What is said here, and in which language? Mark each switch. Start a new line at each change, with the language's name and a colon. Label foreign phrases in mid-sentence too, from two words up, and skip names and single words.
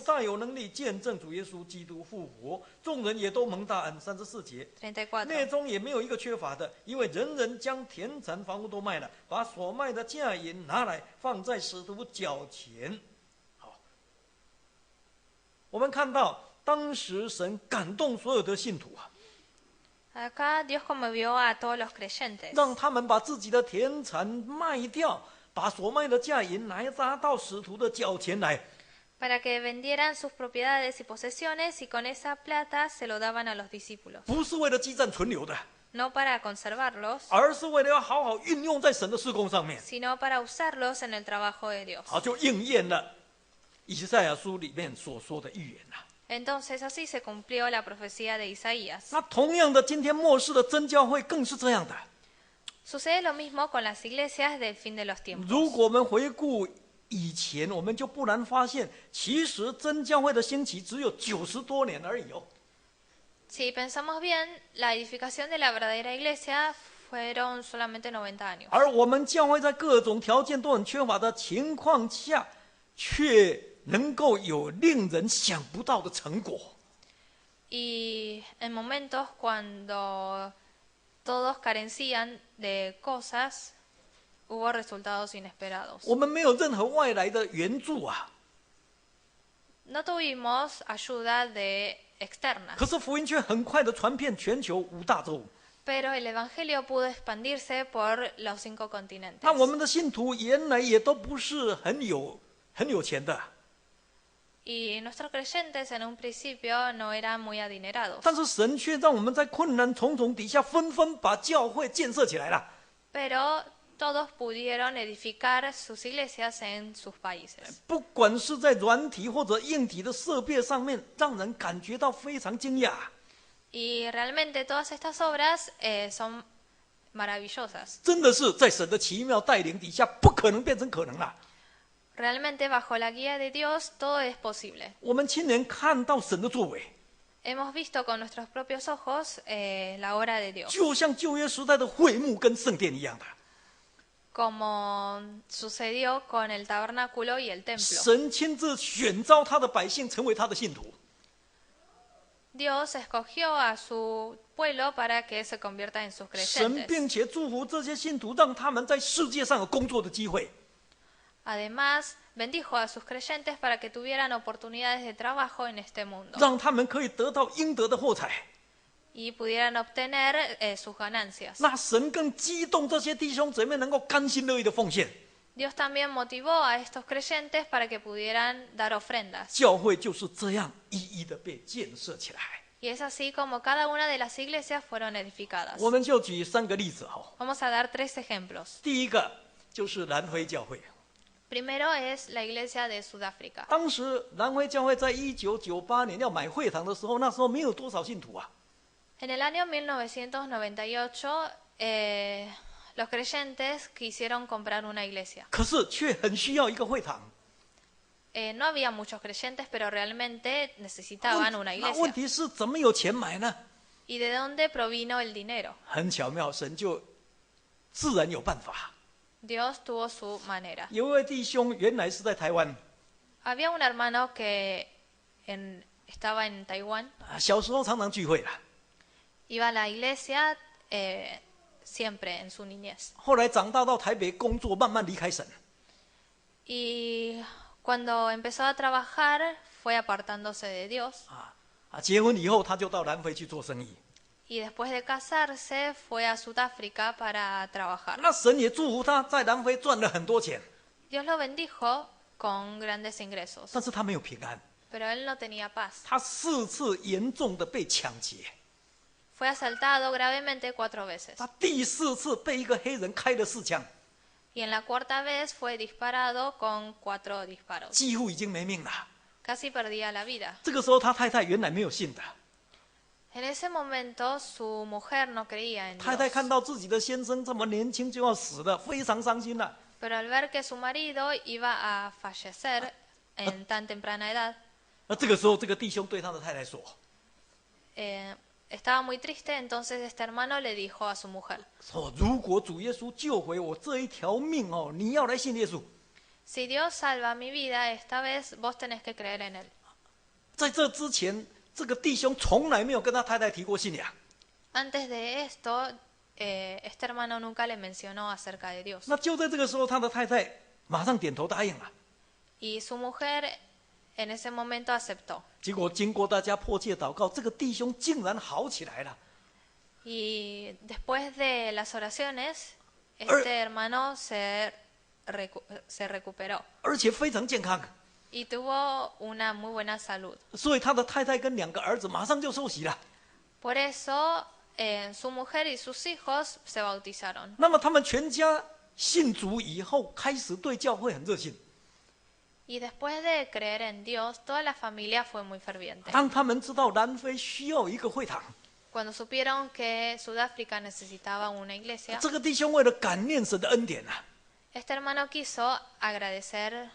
Chinese: 大有能力见证主耶稣基督复活，众人也都蒙大恩。34节，内 34. 中也没有一个缺乏的，因为人人将田产房屋都卖了，把所卖的价银拿来放在使徒脚前。好，我们看到当时神感动所有的信徒啊，
Spanish: Acá Dios conmovió a todos los creyentes.
Chinese: 让他们把自己的田产卖掉，把所卖的价银拿到使徒的脚前来。
Spanish: Para que vendieran sus propiedades y posesiones y con esa plata se lo daban a los discípulos.
Chinese: 不是为了积攒存留的，
Spanish: No para conservarlos,
Chinese: 而是为了要好好运用在神的事工上面。
Spanish: sino para usarlos en el trabajo de Dios.
Chinese: 好，就应验了以赛亚书里面所说的预言了。
Spanish: Entonces así se cumplió la profecía de Isaías.
Chinese: 那同样的，今天末世的真教会更是这样的。
Spanish: Sucede lo mismo con las iglesias del fin de los tiempos.
Chinese: 如果我们回顾以前，我们就不难发现，其实真教会的兴起只有90多年而已哦。
Spanish: Si pensamos bien, la edificación de la verdadera iglesia fueron solamente 90 años.
Chinese: 而我们教会在各种条件都很缺乏的情况下，却能够有令人想不到的成果。
Spanish: Y en momentos cuando todos carecían de cosas, hubo resultados inesperados.
Chinese: 我们没有任何外来的援助啊，
Spanish: No tuvimos ayuda externa,
Chinese: 可是福音却很快的传遍全球5大洲。
Spanish: pero el Evangelio pudo expandirse por los 5 continentes.
Chinese: 那我们的信徒原来也都不是很有钱的，
Spanish: Y nuestros creyentes en un principio no eran muy adinerados,
Chinese: 但是神却让我们在困难重重底下，纷纷把教会建设起来了。
Spanish: pero todos pudieron edificar sus iglesias en sus países.
Chinese: 不管是在软体或者硬体的设备上面，让人感觉到非常惊讶。
Spanish: Y realmente todas estas obras son maravillosas.
Chinese: 真的是在神的奇妙带领底下，不可能变成可能了。
Spanish: Realmente bajo la guía de Dios todo es posible.
Chinese: 我们亲眼看到神的作为，
Spanish: Hemos visto con nuestros propios ojos la obra de Dios,
Chinese: 就像旧约时代的会幕跟圣殿一样的。
Spanish: como sucedió con el tabernáculo y el templo.
Chinese: 神亲自选召他的百姓成为他的信徒，
Spanish: Dios escogió a su pueblo para que se convierta en sus
Chinese: 神
Spanish: creyentes.
Chinese: 并且祝福这些信徒，让他们在世界上有工作的机会。
Spanish: Además, bendijo a sus creyentes para que tuvieran oportunidades de trabajo en este mundo
Chinese: 让他们可以得到应得的货财。
Spanish: y pudieran obtener sus ganancias.
Chinese: 那神更激动这些弟兄姊妹能够甘心乐意的奉献。
Spanish: Dios también motivó a estos creyentes para que pudieran dar ofrendas.
Chinese: 教会就是这样一一的被建设起来。
Spanish: Y es así como cada una de las iglesias fueron edificadas.
Chinese: 我们就举3个例子哈。
Spanish: Vamos a dar 3 ejemplos.
Chinese: 第一个就是南非教会，
Spanish: Primero es la iglesia de Sudáfrica.
Chinese: 当时南非教会在1998年要买会堂的时候，那时候没有多少信徒啊。
Spanish: En el año 1998, los creyentes quisieron comprar una iglesia.
Chinese: 可是却很需要一个会堂。
Spanish: No había muchos creyentes, pero realmente necesitaban una
Chinese: 那问
Spanish: iglesia.
Chinese: 题是怎么有钱买呢？
Spanish: ¿Y de dónde provino el dinero?
Chinese: 很巧妙，神就自然有办法。
Spanish: Dios tuvo su manera.
Chinese: 有一位弟兄原来是在台湾，
Spanish: Había un hermano que estaba en Taiwán,
Chinese: 小时候常常聚会啦，
Spanish: iba a la iglesia siempre en su niñez.
Chinese: 后来长大到台北工作，慢慢离开神。
Spanish: Y cuando empezó a trabajar, fue apartándose de Dios.
Chinese: 结婚以后他就到南非去做生意。
Spanish: Y después de casarse, fue a Sudáfrica para trabajar.
Chinese: 那神也祝福他在南非赚了很多钱，
Spanish: Dios lo bendijo con grandes ingresos,
Chinese: 但是他没有平安，
Spanish: pero él no tenía paz.
Chinese: 他4次严重的被抢劫，
Spanish: Fue asaltado gravemente 4 veces.
Chinese: 他第4次被一个黑人开了4枪，
Spanish: Y en la 4ª vez fue disparado con 4 disparos.
Chinese: 几乎已经没命了。
Spanish: Casi perdía la vida.
Chinese: 这个时候他太太原来没有信的，
Spanish: En ese momento su mujer no creía en
Chinese: 太太
Spanish: Dios.
Chinese: 看到自己的先生这么年轻就要死了，非常伤心了。
Spanish: Pero al ver que su marido iba a fallecer en tan temprana edad,
Chinese: 那这个时候，这个弟兄对他的太太说
Spanish: estaba muy triste, entonces este hermano le dijo a su mujer,
Chinese: 说如果主耶稣救回我这一条命哦，你要来信耶稣。
Spanish: si Dios salva mi vida, esta vez vos tenés que creer en él.
Chinese: 在这之前，这个弟兄从来没有跟他太太提过信仰。
Spanish: Antes de esto, este hermano nunca le mencionó acerca de Dios.
Chinese: 那就在这个时候，他的太太马上点头答应了。
Spanish: Y su mujer en ese momento aceptó.
Chinese: 结果经过大家迫切祷告，这个弟兄竟然好起来了。
Spanish: Y después de las oraciones, este hermano se recuperó
Chinese: 而且非常健康，
Spanish: y tuvo una muy buena salud.
Chinese: 所以他的太太跟2个儿子马上就受洗了。
Spanish: Por eso, su mujer y sus hijos se bautizaron.
Chinese: 那么他们全家信主以后，开始对教会很热心。
Spanish: Y después de creer en Dios, toda la familia fue muy ferviente.
Chinese: 当他们知道南非需要一个会堂，
Spanish: Cuando supieron que Sudáfrica necesitaba una iglesia,
Chinese: 这个弟兄为了感念神的恩典啊，
Spanish: este hermano quiso agradecer